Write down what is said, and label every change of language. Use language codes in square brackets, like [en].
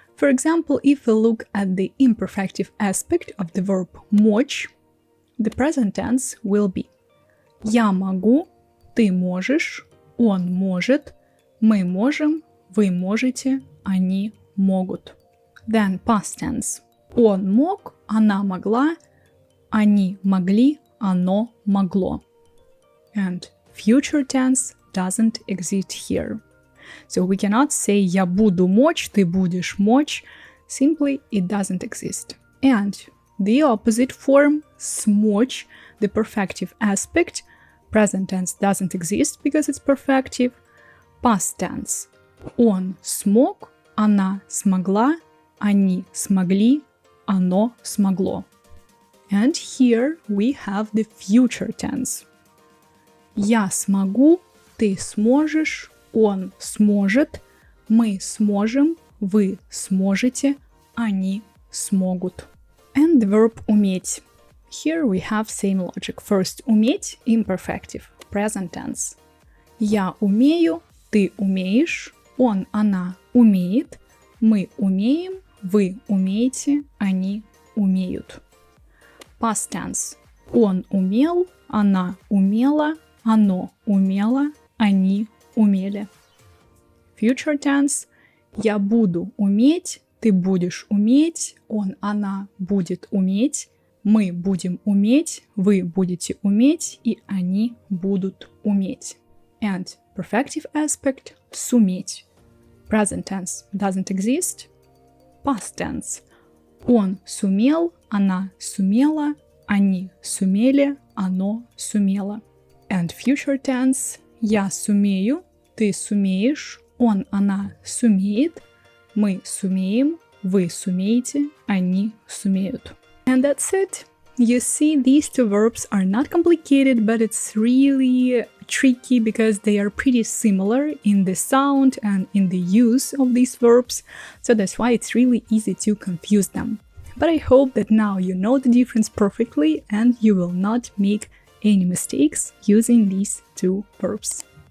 [en] For example, if we look at the imperfective aspect of the verb мочь, the present tense will be [ru] я могу, ты можешь, он может, мы можем, вы можете, они могут. [en] Then past tense. [ru] Он мог, она могла, они могли, оно могло. [en] And future tense doesn't exist here. So we cannot say [ru] я буду мочь, ты будешь мочь. [en] Simply, it doesn't exist. And the opposite form, смочь, the perfective aspect, present tense doesn't exist because it's perfective. Past tense. [ru] Он смог, она смогла, они смогли, оно смогло. [en] And here we have the future tense. [ru] Я смогу, ты сможешь, он сможет, мы сможем, вы сможете, они смогут. [en] And the verb уметь. Here we have same logic. First, уметь, imperfective, present tense. [ru] Я умею, ты умеешь, он, она умеет, мы умеем, вы умеете, они умеют. [en] Past tense. [ru] Он умел, она умела, оно умело, они умели. [en] Future tense. [ru] Я буду уметь, ты будешь уметь, он, она будет уметь, Мы будем уметь, вы будете уметь, и они будут уметь. [en] And perfective aspect – суметь. Present tense doesn't exist. Past tense. [ru] Он сумел, она сумела, они сумели, оно сумело. [en] And future tense [ru] – я сумею, ты сумеешь, он, она сумеет, мы сумеем, вы сумеете, они сумеют. [en] And that's it. You see, these two verbs are not complicated, but it's really tricky because they are pretty similar in the sound and in the use of these verbs, so that's why it's really easy to confuse them. But I hope that now you know the difference perfectly and you will not make any mistakes using these two verbs.